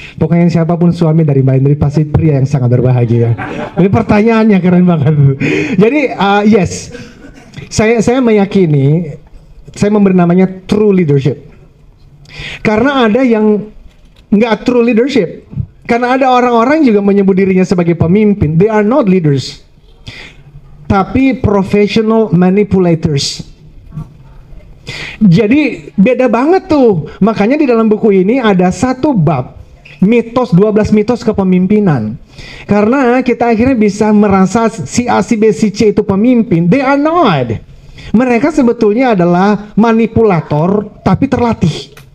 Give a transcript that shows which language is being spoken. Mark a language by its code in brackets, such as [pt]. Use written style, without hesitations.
[id] Pokoknya siapapun suami dari Mbak Indri pasti pria yang sangat berbahagia. Ini pertanyaannya keren banget. Jadi yes, saya meyakini saya memberi namanya true leadership. Karena ada yang nggak true leadership. Karena ada orang-orang juga menyebut dirinya sebagai pemimpin. [en] They are not leaders, [id] tapi [en] professional manipulators. [id] Jadi beda banget tuh. Makanya di dalam buku ini ada 1 bab mitos, 12 mitos kepemimpinan. Karena kita akhirnya bisa merasa si A, si B, si C itu pemimpin. [en] They are not. [id] Mereka sebetulnya adalah manipulator tapi terlatih.